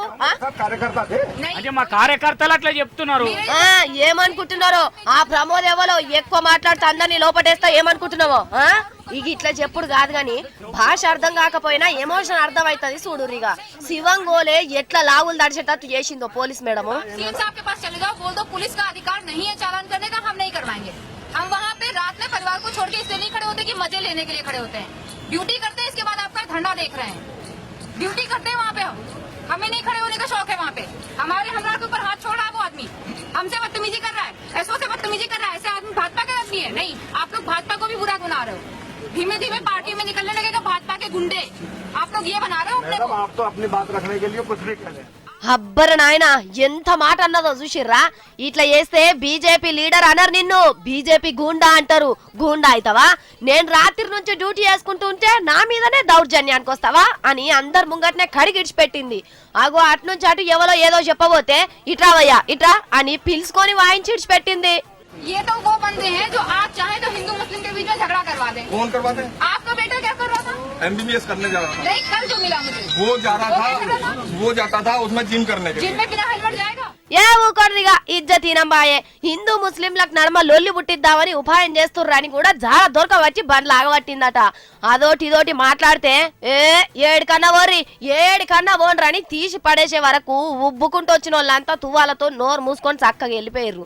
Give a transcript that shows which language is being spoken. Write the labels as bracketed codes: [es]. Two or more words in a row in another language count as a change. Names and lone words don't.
[te] అంటే మా కార్యకర్తలు అట్లా చెప్తున్నారు. ఏమనుకుంటున్నారో? ఆ ప్రమోద్ ఎవరో ఎక్కువ మాట్లాడుతూ అందరినీ లోపటేస్తా ఏమనుకుంటున్నావో? ఇక ఇట్లా చెప్పుడు కాదు గాని భాష అర్థం కాకపోయినా ఎమోషన్ అర్థం అవుతుంది. చూడురిగా శివంగోలే ఎట్లా లావులు దడిచేటట్టు చేసిందో పోలీస్ మేడము. [hi] हम वहाँ पे रात में परिवार को छोड़ के इसलिए नहीं खड़े होते कि मजे लेने के लिए खड़े होते हैं, ड्यूटी करते हैं, इसके बाद आपका धरना देख रहे हैं, ड्यूटी करते हैं वहाँ पे। हमें नहीं खड़े होने का शौक है वहाँ पे। हमारे हमरा के ऊपर हाथ छोड़ रहा है वो आदमी, हमसे बदतमीजी कर रहा है, ऐसो से बदतमीजी कर रहा है। ऐसे आदमी भाजपा के आदमी है नहीं, आप लोग भाजपा को भी बुरा बना रहे हो। धीमे धीमे पार्टी में निकलने लगेगा भाजपा के गुंडे, आप लोग ये बना रहे हो अपने। आप तो अपनी बात रखने के लिए कुछ भी कह रहे हैं। [te] అబ్బర నాయనా ఎంత మాట అన్నదో చూసిర్రా? ఇట్లా చేస్తే బీజేపీ లీడర్ అనరు నిన్ను, బీజేపీ గూండా అంటారు. గూండా అవుతావా? నేను రాత్రి నుంచి డ్యూటీ చేసుకుంటూ ఉంటే నా మీదనే దౌర్జన్యానికి వస్తావా అని అందరు ముంగట్నే కడిగిడిచిపెట్టింది. అగో అట్నుంచి అటు ఎవరో ఏదో చెప్పబోతే ఇట్రావయ్యా ఇట్రా అని పిలుచుకొని వాయించి ఇడిచిపెట్టింది. [hi] ये तो वो बंदे हैं जो आज चाहे तो हिंदू मुस्लिम के बीच में झगड़ा करवा दें। कौन करवाते हैं? आपका बेटा क्या कर रहा था? MBBS करने जा रहा था। नहीं, कल जो मिला मुझे वो जा रहा था, वो जाता था उसमें जिम करने के लिए। जिम में बिना हेलमेट जाएगा? [te] ఏ ఊకొర్రిగా ఇజ్జతీనంబాయే. హిందూ ముస్లింలకు నడమ లొల్లి పుట్టిద్దామని ఉపాయం చేస్తుర్రని కూడా జార దొరకబట్టి బండ్లు ఆగబట్టిందట. అదోటి ఇదోటి మాట్లాడితే ఏడికన్నా ఓన్రని తీసి పడేసే వరకు ఉబ్బుకుంటూ వచ్చిన వాళ్ళంతా తువ్వాలతో నోరు మూసుకొని చక్కగా వెళ్ళిపోయారు.